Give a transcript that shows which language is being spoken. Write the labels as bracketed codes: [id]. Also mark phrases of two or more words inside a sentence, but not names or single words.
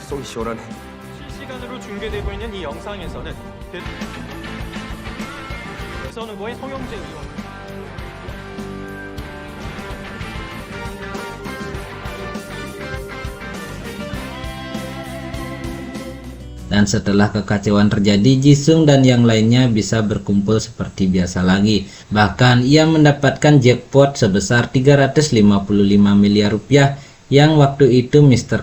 [ko] 시원하네. 실시간으로 중계되고 있는 이 영상에서는 대선 후보의 송영재 의원 [id] Dan setelah kekacauan terjadi, Jisung dan yang lainnya bisa berkumpul seperti biasa lagi. Bahkan ia mendapatkan jackpot sebesar 355 miliar rupiah yang waktu itu Mr.